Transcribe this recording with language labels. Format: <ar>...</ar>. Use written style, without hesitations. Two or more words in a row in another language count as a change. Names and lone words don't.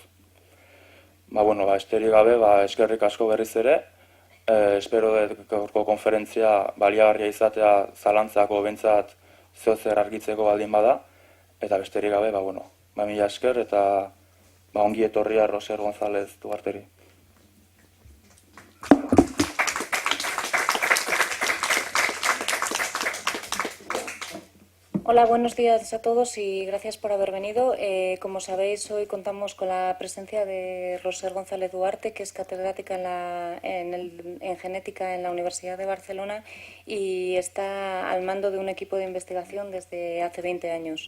<eu>Esterik gabe, eskerrik asko berriz ere, espero gaurko konferentzia baliagarria izatea zalantzako bentsat zeozer argitzeko baldin bada, eta besterik gabe, mila esker eta ongi etorria Roser González Duarteri.</eu> <es>Hola, buenos días a todos y gracias por haber venido. Como sabéis, hoy contamos con la presencia de Roser González Duarte, que es catedrática en genética en la Universidad de Barcelona y está al mando de un equipo de investigación desde hace 20 años.</es>